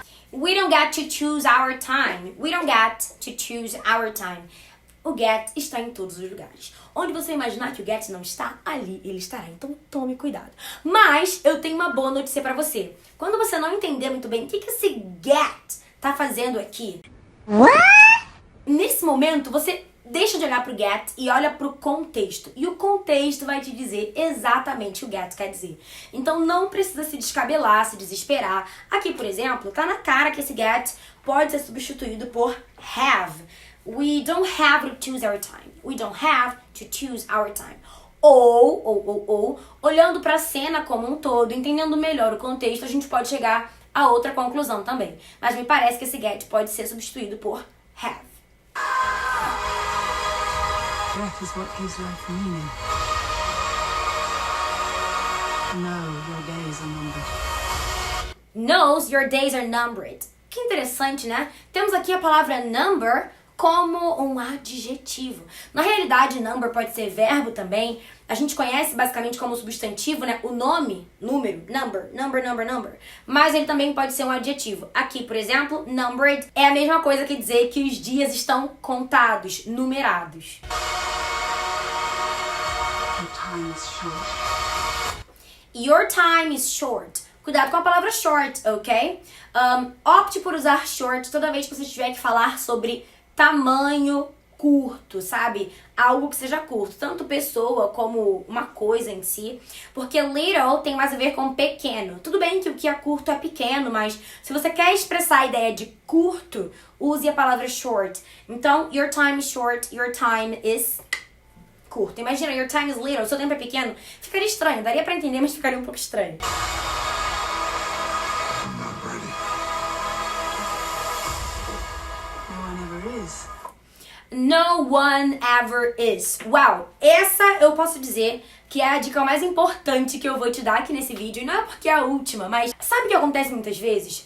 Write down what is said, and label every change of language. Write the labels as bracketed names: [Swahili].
[English] We don't get to choose our time. We don't get to choose our time. [Portuguese] O get está em todos os lugares. Onde você imaginar que o get não está, ali ele estará. Então tome cuidado. Mas eu tenho uma boa notícia pra você. Quando você não entender muito bem o que esse get tá fazendo aqui, nesse momento você deixa de olhar pro get e olha pro contexto. E o contexto vai te dizer exatamente o que o get quer dizer. Então não precisa se descabelar, se desesperar. Aqui, por exemplo, tá na cara que esse get pode ser substituído por have. [English] We don't have to choose our time. We don't have to choose our time. [Portuguese] Ou, olhando pra cena como um todo, entendendo melhor o contexto, a gente pode chegar a outra conclusão também. Mas me parece que esse get pode ser substituído por have. [English] Death is what gives life meaning. No, your days are numbered. Knows your days are numbered. [Portuguese] Que interessante, né? Temos aqui a palavra number como um adjetivo. Na realidade, number pode ser verbo também. A gente conhece basicamente como substantivo, né? O nome, número, number. Mas ele também pode ser um adjetivo. Aqui, por exemplo, numbered é a mesma coisa que dizer que os dias estão contados, numerados. [English] Your time is short. Your time is short. [Portuguese] Cuidado com a palavra short, ok? Opte por usar short toda vez que você tiver que falar sobre tamanho curto, sabe? Algo que seja curto, tanto pessoa como uma coisa em si, porque little tem mais a ver com pequeno. Tudo bem que o que é curto é pequeno, mas se você quer expressar a ideia de curto, use a palavra short. [English] Então, your time is short, your time is [Portuguese] curto. Imagina, [English] your time is little, [Portuguese] seu tempo é pequeno, ficaria estranho, daria pra entender, mas ficaria um pouco estranho. [English] I'm not ready. No one ever is. No one ever is. [Portuguese] Uau, essa eu posso dizer que é a dica mais importante que eu vou te dar aqui nesse vídeo. E não é porque é a última, mas sabe o que acontece muitas vezes?